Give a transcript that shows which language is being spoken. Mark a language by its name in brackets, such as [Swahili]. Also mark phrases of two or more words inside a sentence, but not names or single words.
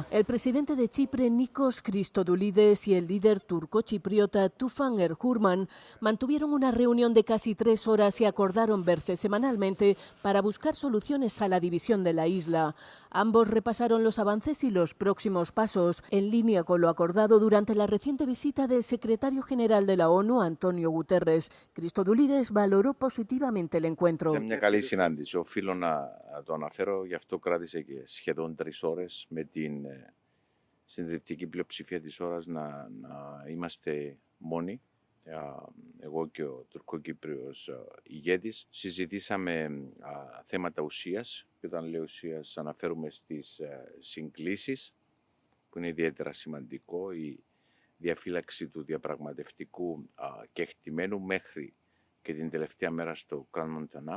[Spanish] El presidente de Chipre, Nikos Christodoulides, y el líder turco-chipriota Tufan Erhurman mantuvieron una reunión de casi 3 horas y acordaron verse semanalmente para buscar soluciones a la división de la isla. Ambos repasaron los avances y los próximos pasos, en línea con lo acordado durante la reciente visita del secretario general de la ONU, Antonio Guterres. Christodoulides valoró positivamente el encuentro. [Greek] Γι' αυτό κράτησε και σχεδόν 3 ώρες με την συντριπτική πλειοψηφία της ώρας να είμαστε μόνοι. Εγώ και ο Τουρκοκύπριος ηγέτης συζητήσαμε θέματα ουσίας και όταν λέω ουσίας αναφέρουμε στις συγκλήσεις που είναι ιδιαίτερα σημαντικό, η διαφύλαξη του διαπραγματευτικού κεκτημένου μέχρι και την τελευταία μέρα στο Κραν Μοντανά.